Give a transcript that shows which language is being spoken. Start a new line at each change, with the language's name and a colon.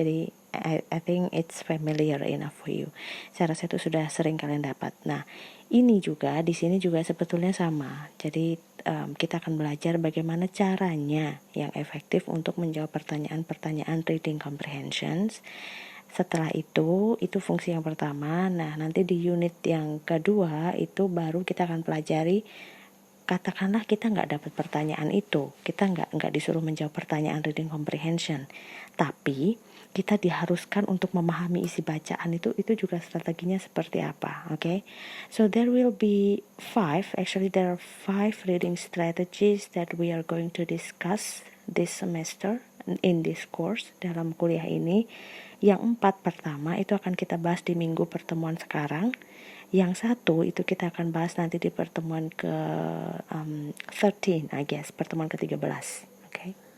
English: Jadi I think it's familiar enough for you.
Indonesian: Saya rasa itu sudah sering kalian dapat. Nah, ini juga di sini juga sebetulnya sama. Jadi kita akan belajar bagaimana caranya yang efektif untuk menjawab pertanyaan-pertanyaan reading comprehensions. Setelah itu fungsi yang pertama. Nah, nanti di unit yang kedua itu baru kita akan pelajari. Katakanlah kita nggak dapat pertanyaan itu, kita nggak disuruh menjawab pertanyaan reading comprehension, tapi kita diharuskan untuk memahami isi bacaan itu juga strateginya seperti apa, okay?
English: So there will be there are 5 reading strategies that we are going to discuss this semester in this course,
Indonesian: dalam kuliah ini. Yang 4 pertama itu akan kita bahas di minggu pertemuan sekarang. Yang 1 itu kita akan bahas nanti di pertemuan ke 13, pertemuan ke-13. Okay.